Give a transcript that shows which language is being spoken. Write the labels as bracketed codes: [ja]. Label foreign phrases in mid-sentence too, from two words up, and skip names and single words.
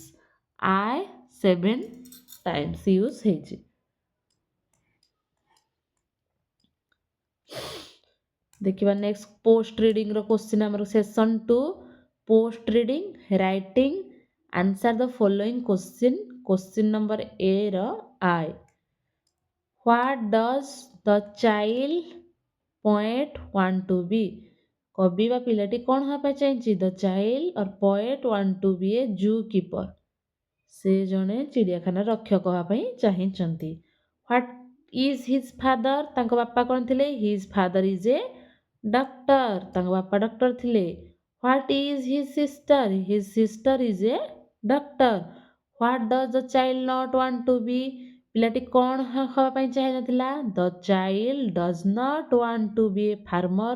[en] I 7 times use ହେଇଛି। ଦେଖିବା next post reading question ଆମର session 2 post reading writing answer the following question. question number A ର I. What does the child poet want to be? [or] କବି ବା ପିଲାଟି କ'ଣ ହେବା ପାଇଁ ଚାହିଁଛି? [en] The child or poet want to be a zookeeper. [or] ସେ ଜଣେ ଚିଡ଼ିଆଖାନା ରକ୍ଷକ ହେବା ପାଇଁ ଚାହିଁଛନ୍ତି। [en] What is his father? [or] ତାଙ୍କ ବାପା କ'ଣ ଥିଲେ? [en] His father is a ଡକ୍ଟର, [or] ତାଙ୍କ ବାପା ଡକ୍ଟର ଥିଲେ। [en] What is his sister? His sister is a doctor. What does the child not want to be? [or] ପିଲାଟି କ'ଣ ହେବା ପାଇଁ ଚାହିଁନଥିଲା? [en] The child does not want to be a farmer.